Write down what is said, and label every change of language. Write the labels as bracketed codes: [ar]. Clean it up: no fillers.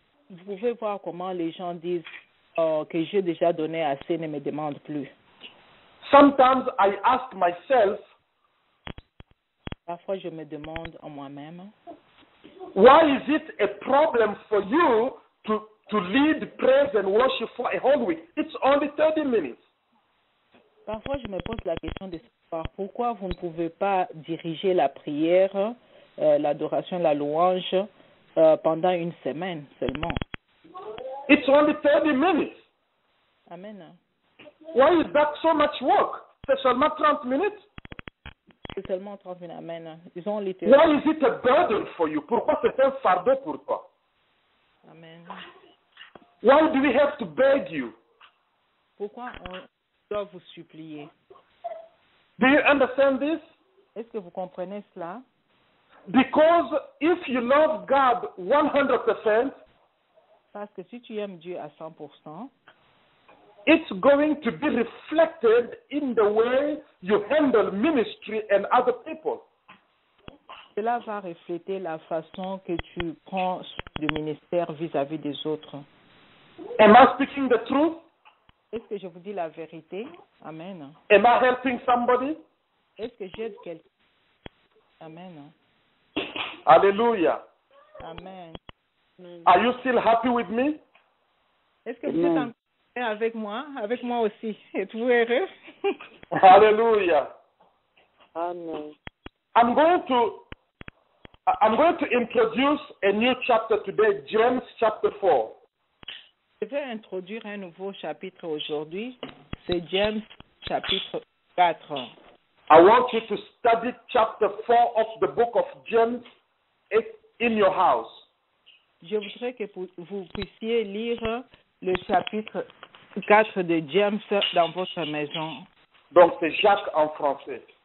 [fr] Vous pouvez voir comment les gens disent que j'ai déjà donné assez, ne me demande plus. [en] Sometimes I ask myself, [fr] parfois je me demande en moi-même, [en] why is it a problem for you to lead praise and worship for a whole week? It's only 30 minutes. [fr] Parfois, je me pose la question de savoir pourquoi vous ne pouvez pas diriger la prière, l'adoration, la louange pendant une semaine seulement. [en] It's only 30 minutes. Amen. Why is that so much work? [fr] C'est seulement 30 minutes. C'est seulement 30 minutes. Amen. Ils ont littéralement. [en] Why is it a burden for you? [fr] Pourquoi c'est un fardeau pour toi? Amen. [en] Why do we have to beg you? [fr] Pourquoi on doit vous supplier? [en] Do you understand this? [fr] Est-ce que vous comprenez cela? [en] Because if you love God 100%, [fr] Parce que si tu aimes Dieu à 100%, [en] it's going to be reflected in the way you handle ministry and other people. [fr] cela va refléter la façon que tu prends le ministère vis-à-vis des autres. [en] Am I speaking the truth? [fr] Est-ce que je vous dis la vérité? Amen. [en] Am I helping somebody? [fr] Est-ce que j'aide quelqu'un? Amen. Hallelujah. Amen. [en] Are you still happy with me? [fr] Est-ce que vous êtes encore avec moi? Avec moi aussi. Êtes-vous heureux? Hallelujah. Amen. [en] I'm going to introduce a new chapter today, James chapter 4. [fr] Je vais introduire un nouveau chapitre aujourd'hui. C'est James chapitre 4. [en] I want you to study chapter 4 of the book of James in your house. [fr] Je voudrais que vous puissiez lire le chapitre 4 de James dans votre maison. Donc c'est Jacques en français.